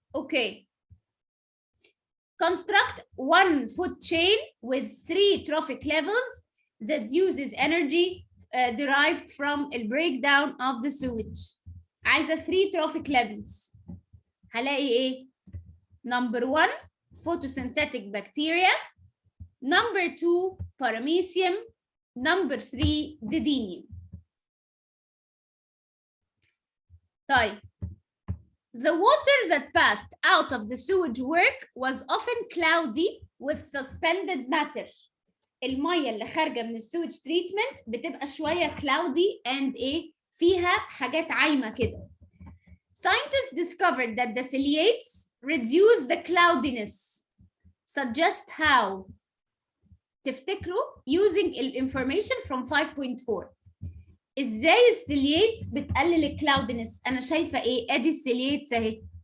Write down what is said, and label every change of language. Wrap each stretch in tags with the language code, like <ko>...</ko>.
<ar>اوكي.</ar> <en>Construct one food chain with 3 trophic levels that uses energy derived from the breakdown of the sewage. عايزه 3 trophic levels.</en> <ar>هلاقي ايه؟</ar> <en>Number 1 photosynthetic bacteria. Number 2 paramecium. Number 3 didinium.</en> <ar>طيب.</ar> <en>The water that passed out of the sewage work was often cloudy with suspended matter.</en> <ar>المية اللي خارجة من السewage treatment بتبقى شوية</ar> <en>cloudy and</en> <ar>ايه؟ فيها حاجات عايمة كده.</ar> <en>Scientists discovered that the ciliates reduce the cloudiness. Suggest how? تفتكروا using information from 5.4.</en> <ar>ازاي السيلييتس بتقلل الكلاودنس؟ انا شايفه ايه؟ ادي السيلييتس اهي.</ar>